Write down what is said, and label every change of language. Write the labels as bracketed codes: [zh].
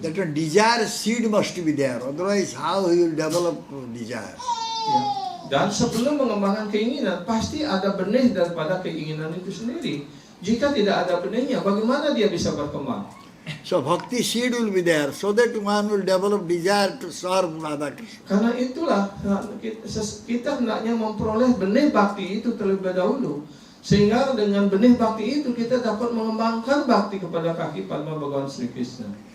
[en] That a desire seed must be there, otherwise how he will develop desire? [id] Ya. Dan sebelum mengembangkan keinginan, pasti ada benih daripada keinginan itu sendiri. Jika tidak ada benihnya, bagaimana dia bisa berkembang? [en] So bhakti seed will be there, so that one will develop desire to serve Radha Krishna. [id] Karena itulah kita hendaknya memperoleh benih bakti itu terlebih dahulu. Sehingga dengan benih bakti itu kita dapat mengembangkan bakti kepada kaki Padma Bhagavan Sri Krishna.